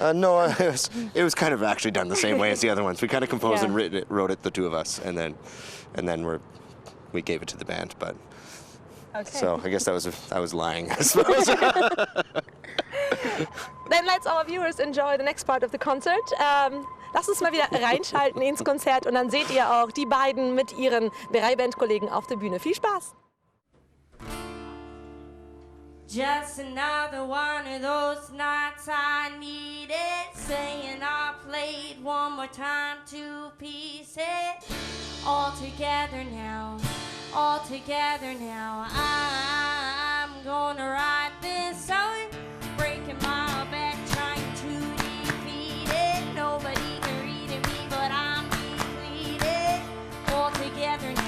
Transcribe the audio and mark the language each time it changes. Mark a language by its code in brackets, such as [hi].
[en] no, it was kind of actually done the same way as the other ones. We kind of composed and wrote it, the two of us, and then we gave it to the band. But so I guess I was lying, I suppose. Then let's our viewers enjoy the next part of the concert. [de] Lasst uns mal wieder reinschalten ins Konzert und dann seht ihr auch die beiden mit ihren 3 Bandkollegen auf der Bühne. Viel Spaß! [en] Just another one of those nights I needed, saying I played one more time to pieces. All together now, I'm gonna write this song, breaking my back trying to defeat it. Nobody can read me, but I'm depleted. All together